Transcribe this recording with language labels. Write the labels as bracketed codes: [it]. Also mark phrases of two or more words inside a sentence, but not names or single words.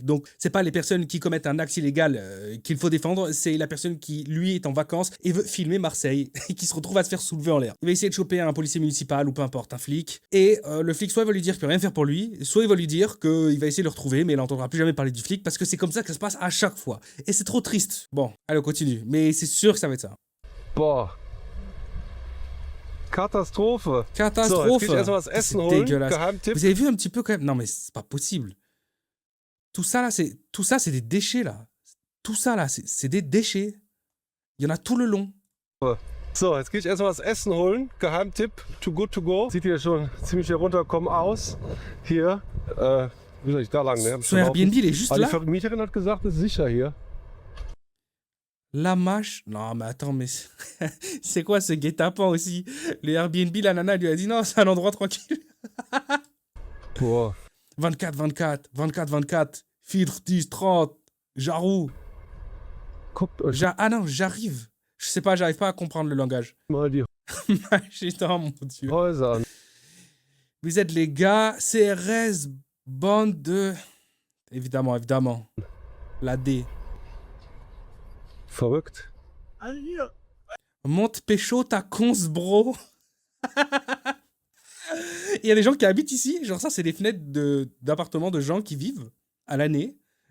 [fr] Donc, c'est pas les personnes qui commettent un acte illégal qu'il faut défendre, c'est la personne qui, lui, est en vacances et veut filmer Marseille et qui se retrouve à se faire soulever en l'air. Il va essayer de choper un policier municipal ou peu importe, un flic. Et le flic, soit il va lui dire qu'il peut rien faire pour lui, soit il va lui dire qu'il va essayer de le retrouver, mais il n'entendra plus jamais parler du flic parce que c'est comme ça que ça se passe à chaque fois. Et c'est trop triste. Bon, allez, on continue. Mais c'est sûr que ça va être ça. [de] Boah. Katastrophe. [fr] Catastrophe. [de] So, jetzt geh ich erstmal was [fr] C'est [de] Essen holen. [fr] dégueulasse. [de] Geheimtipp. [fr] Vous avez vu un petit peu quand même? Non, mais c'est pas possible. Tout ça là, c'est des déchets là. Tout ça là, c'est des déchets. Il y en a tout le long. [de] So, jetzt gehe ich erstmal was Essen holen. Geheimtipp, too good to go. Sieht hier schon ziemlich herunterkommen aus. Hier, wie soll ich da lang? Ne? [fr] Son Airbnb, il est juste [de] Aber [fr] là. [de] die Vermieterin hat gesagt, es ist sicher hier. [fr] La mâche. Non, mais attends, mais c'est quoi ce guet-apens aussi? Le Airbnb, la nana lui a dit non, c'est un endroit tranquille. Boah. 24-24, 24-24, filtre 10, 30, Jarou. [de] Guckt euch [fr] Ah non, j'arrive. Je sais pas, j'arrive pas à comprendre le langage. [de] mal die [fr] Putain, mon Dieu. [de] Häuser an. [fr] Vous êtes les gars, CRS, bande de... Évidemment, évidemment. La D. [de] Verrückt. [fr] Monte pécho ta conce, bro. Il y a des gens qui habitent ici. Genre ça, c'est des fenêtres d'appartements de gens qui vivent à l'année.